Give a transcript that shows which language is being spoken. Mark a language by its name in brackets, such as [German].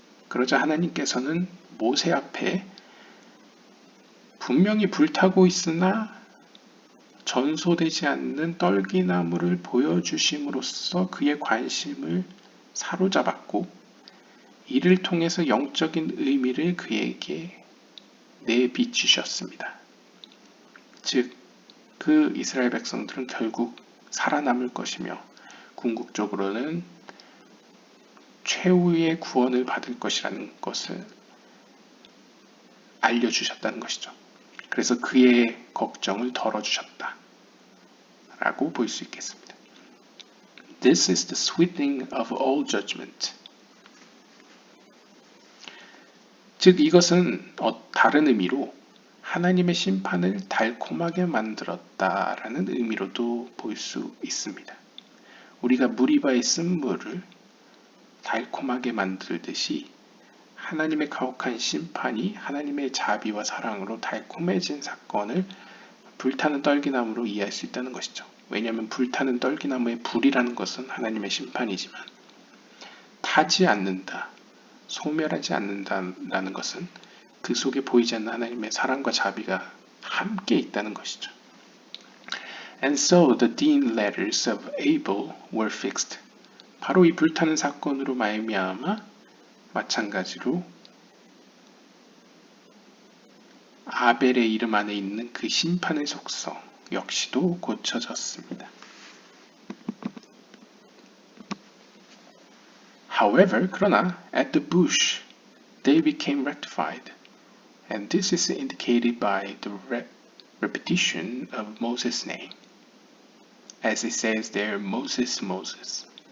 [Korean] 그러자 하나님께서는 모세 앞에 분명히 불타고 있으나 전소되지 않는 떨기나무를 보여주심으로써 그의 관심을 사로잡았고 이를 통해서 영적인 의미를 그에게 내비치셨습니다. 즉, 그 이스라엘 백성들은 결국 살아남을 것이며 궁극적으로는 최후의 구원을 받을 것이라는 것을 알려주셨다는 것이죠. 그래서 그의 걱정을 덜어주셨다 라고 볼 수 있겠습니다. [English] This is the sweetening of all judgment. [Korean] 즉 이것은 다른 의미로 하나님의 심판을 달콤하게 만들었다라는 의미로도 볼 수 있습니다. 우리가 무리바에 쓴 물을 달콤하게 만들듯이 하나님의 가혹한 심판이 하나님의 자비와 사랑으로 달콤해진 사건을 불타는 떨기나무로 이해할 수 있다는 것이죠. 왜냐하면 불타는 떨기나무의 불이라는 것은 하나님의 심판이지만 타지 않는다, 소멸하지 않는다라는 것은 그 속에 보이지 않는 하나님의 사랑과 자비가 함께 있다는 것이죠. [English] And so the dean letters of Abel were fixed. [Korean] 바로 이 불타는 사건으로 말미암아 마찬가지로 아벨의 이름 안에 있는 그 심판의 속성 역시도 고쳐졌습니다. [English] However, [Korean] 그러나 [English] at the bush they became rectified, and this is indicated by the repetition of Moses' name. As it says there, Moses, Moses.